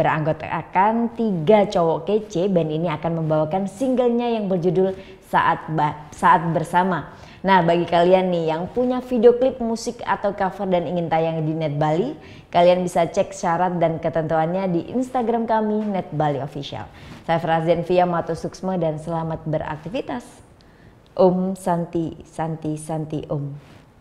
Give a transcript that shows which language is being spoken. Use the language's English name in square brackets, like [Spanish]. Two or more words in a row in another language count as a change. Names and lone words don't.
[Indonesian] Beranggotakan 3 cowok kece, band ini akan membawakan singlenya yang berjudul Saat Bersama. Nah, bagi kalian nih yang punya video klip musik atau cover dan ingin tayang di Net Bali, kalian bisa cek syarat dan ketentuannya di Instagram kami Net Bali Official. Saya Frazden Via Mato Suksma dan selamat beraktivitas. [Sanskrit] Om Santi Santi Santi Om.